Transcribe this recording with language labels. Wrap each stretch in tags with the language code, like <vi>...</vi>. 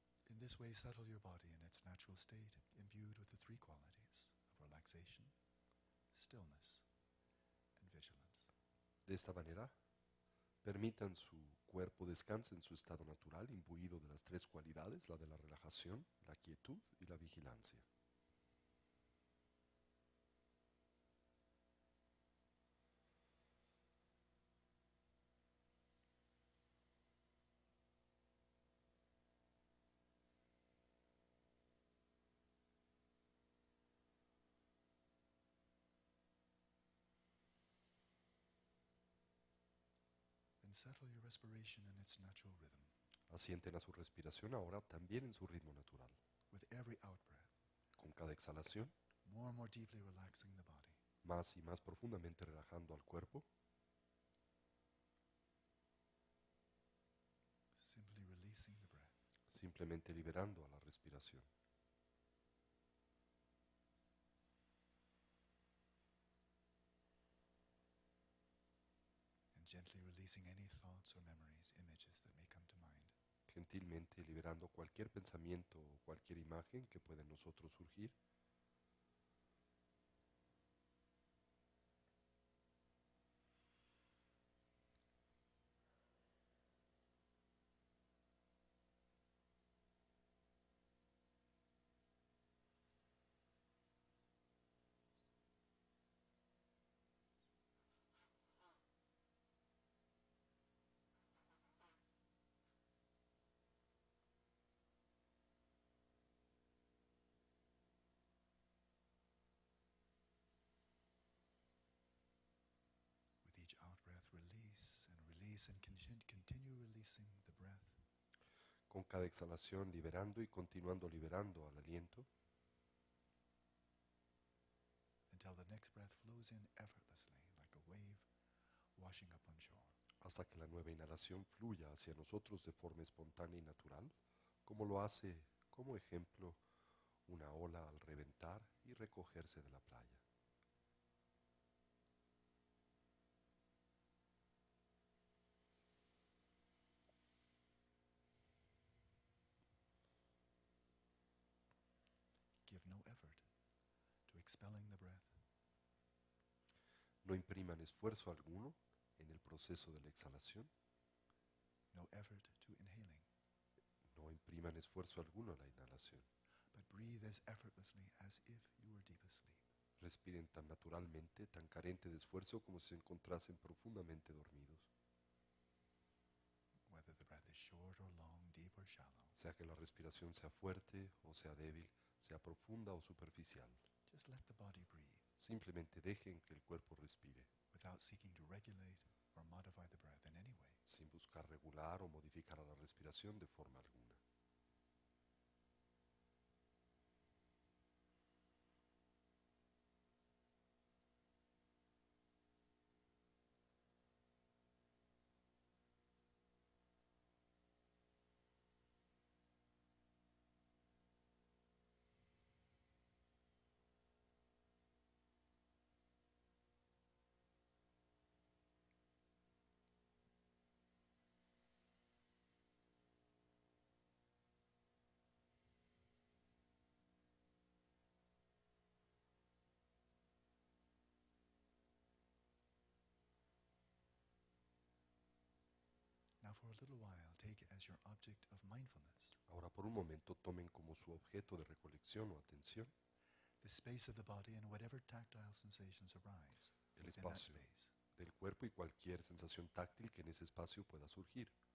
<en>In this way, settle your body in its natural state, imbued with the three qualities of relaxation, stillness, and vigilance.</en> <es>De esta manera, permitan su cuerpo descanse en su estado natural, imbuido de las tres cualidades, la de la relajación, la quietud y la vigilancia.</es> <en>Then settle your respiration in its natural rhythm.</en> <es>Asienten a su respiración ahora también en su ritmo natural.</es> <en>With every out-breath,</en> <es>Con cada exhalación,</es> <en>more and more deeply relaxing the body.</en> <es>más y más profundamente relajando al cuerpo,</es> <en>Simply releasing the breath.</en> <es>simplemente liberando a la respiración.</es> <en>And gently releasing any thoughts or memories, images that may come to mind.</en> <es>Gentilmente liberando cualquier pensamiento o cualquier imagen que pueda en nosotros surgir.</es> <en>With each out-breath, release and continue releasing the breath</en> <es>Con cada exhalación liberando y continuando liberando al aliento,</es> <en>until the next breath flows in effortlessly, like a wave washing up on shore.</en> <es>hasta que la nueva inhalación fluya hacia nosotros de forma espontánea y natural, como lo hace, como ejemplo, una ola al reventar y recogerse de la playa.</es> <en>Give no effort to expelling the breath.</en> <es>No impriman esfuerzo alguno en el proceso de la exhalación.</es> <en>No effort to inhaling.</en> <es>No impriman esfuerzo alguno a la inhalación.</es> <en>But breathe as effortlessly as if you were deep asleep.</en> <es>Respiren tan naturalmente, tan carente de esfuerzo como si se encontrasen profundamente dormidos.</es> <en>Whether the breath is short or long, deep or shallow.</en> <es>Sea que la respiración sea fuerte o sea débil, sea profunda o superficial.</es> <en>Just let the body breathe</en> <es>Simplemente dejen que el cuerpo respire,</es> <en>without seeking to regulate or modify the breath in any way.</en> <es>sin buscar regular o modificar a la respiración de forma alguna.</es> <en>Now for a little while, take it as your object of mindfulness.</en> <es>Ahora por un momento tomen como su objeto de recolección o atención</es> <en>The space of the body and whatever tactile sensations arise</en> <es>el</es> <en>within that</en> <es>espacio</es> <en>space.</en> <es>del cuerpo y cualquier sensación táctil que en ese espacio pueda surgir.</es>